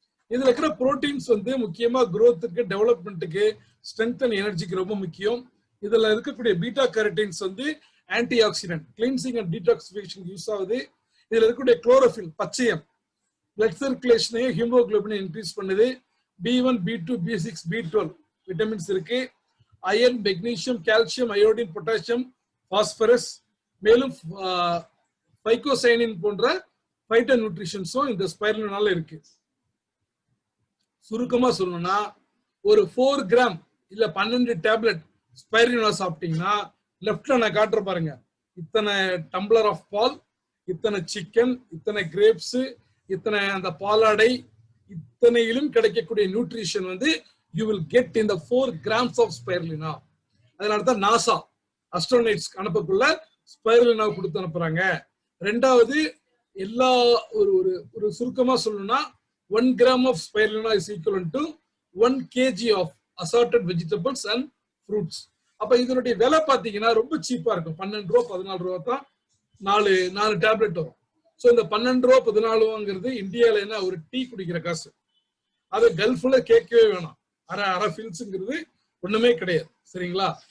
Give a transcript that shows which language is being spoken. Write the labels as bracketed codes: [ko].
[ta] இதுல இருக்கிற புரோட்டீன்ஸ் வந்து முக்கியமா growthக்கு, டெவலப்மெண்ட்டுக்கு, ஸ்ட்ரென்த் அண்ட் எனர்ஜிக்கு ரொம்ப முக்கியம். இதுல இருக்கக்கூடிய பீட்டா கேரட்டின்ஸ் வந்து anti accident, cleansing and detoxification use ஆகுது. இதுல இருக்கக்கூடிய குளோரோஃபில், பச்சையம், பிளட் சர்க்குலேஷனையும் ஹீமோகுளோபினை இன்க்ரீஸ் பண்ணுது. B1, B2, B6, B12 vitamins இருக்கு. Iron, magnesium, calcium, iodine, potassium, phosphorus, மேலும் பைகோசைனின் போன்ற ஃபைட்டோ நியூட்ரிஷன்ஸும் இந்த ஸ்பைருலினால இருக்கு. சுருக்கமா சொல்லணும்னா ஒரு 4 கிராம் இல்ல 12 டேப்லெட் ஸ்பைருலினா சாப்பிட்டீங்கன்னா, லெஃப்ட்ல நான் காட்டுற பாருங்க, இத்தனை டம்ளர் ஆஃப் பால், இத்தனை சிக்கன், இத்தனை கிரேப்ஸ், இத்தனை அந்த பாலாடை, இத்தனையிலும் கிடைக்கக்கூடிய நியூட்ரிஷன் வந்து [en] You will get in the 4 grams of spirulina. [ta] அதனாலதான் நாசா அஸ்ட்ரோனைட்ஸ் அனுப்பக்குள்ள ஸ்பைருலினா கொடுத்து அனுப்புறாங்க. ரெண்டாவது, எல்லா ஒரு சுருக்கமா சொல்லணும்னா [en] 1 gram of spirulina is equivalent to 1 kg of assorted vegetables and fruits. [ta] அப்ப இதனுடைய விலை பாத்தீங்கன்னா ரொம்ப சீப்பா இருக்கும். 12 ரூபா 14 ரூபா தான் 4 டேப்லெட் வரும். சோ இந்த 12 ரூபா 14 ரூபாங்கிறது இந்தியால என்ன ஒரு டீ குடிக்கிற காசு. அது கல்ஃப்ல கேட்கவே வேணாம். அரை ஃபில்ஸ்ங்கிறது ஒண்ணுமே கிடையாது. சரிங்களா?